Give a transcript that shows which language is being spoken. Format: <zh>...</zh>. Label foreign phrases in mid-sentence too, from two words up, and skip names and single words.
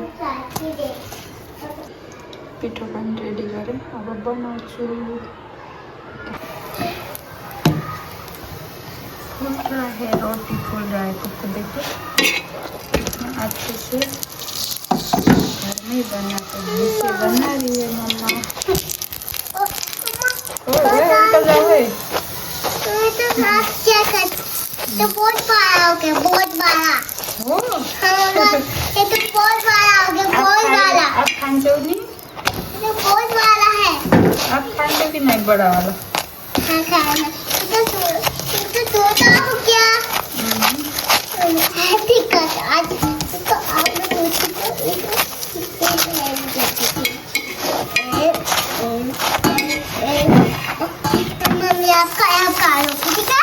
<ne>पिठो पनि रेडी गरेँ. अब बनाउँछु. रोटी फुलिरहेको देखेँ.</ne> <hi>अच्छे से घर में बनाते हैं. इसे बना रही है मम्मा. तो बहुत बड़ा हो गया बहुत बड़ा ये तो बहुत बड़ा हो गया बहुत बड़ा.</hi> <ne>अब खान्छौ नि</ne> <hi>बहुत बड़ा है। आप खाते कि नहीं बड़ा वाला? हाँ खाना। तो छोटा हो क्या? ठीक है आज तो आपने सोची तो मम्मी आपका ऐप करोगी ठीक है?</hi>